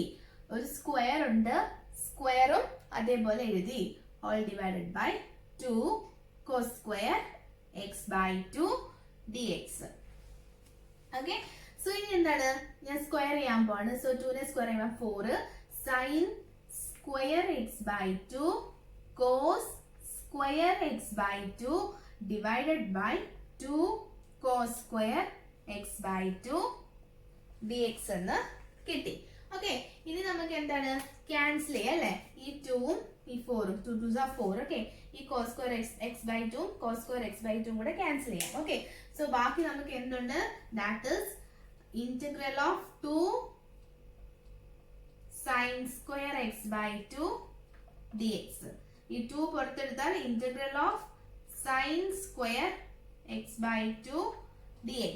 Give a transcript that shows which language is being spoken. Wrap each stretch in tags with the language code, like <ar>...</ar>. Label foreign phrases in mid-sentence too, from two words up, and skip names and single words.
<ml>ഒരു സ്ക്വയർ ഉണ്ട്, സ്ക്വയറും അതേപോലെ എഴുതി.</ml> <en>all divided by 2 cos square x by 2 dx. okay, so</en> <ml>ഇനി എന്താണ് ഞാൻ സ്ക്വയർ ചെയ്യാൻ പോവാണ്. സോ 2നെ സ്ക്വയർ ചെയ്യുമ്പോൾ</ml> <en>4 സൈൻ square x by 2 cos square x by 2 divided by 2 cos square x by 2 dx</en> <ml>എന്ന് കിട്ടി. ഓക്കെ, ഇനി നമുക്ക് എന്താണ് ക്യാൻസൽ ചെയ്യാം അല്ലെ. ഈ 2ഉം ഈ 4ഉം</ml> <en>2 2s are 4. ഓക്കെ, ഈ cos square x by 2 cos square x by 2</en> <ml>കൂടെ ക്യാൻസൽ ചെയ്യാം.</ml> <en>okay, so</en> <ml>ബാക്കി നമുക്ക് എന്തുണ്ട്?</ml> <en>that is integral of 2 sine square x by 2 dx.</en> <ml>ഈ 2 പുറത്തെടുത്താൽ</ml> <en>integral of sine square x by 2 dx.</en>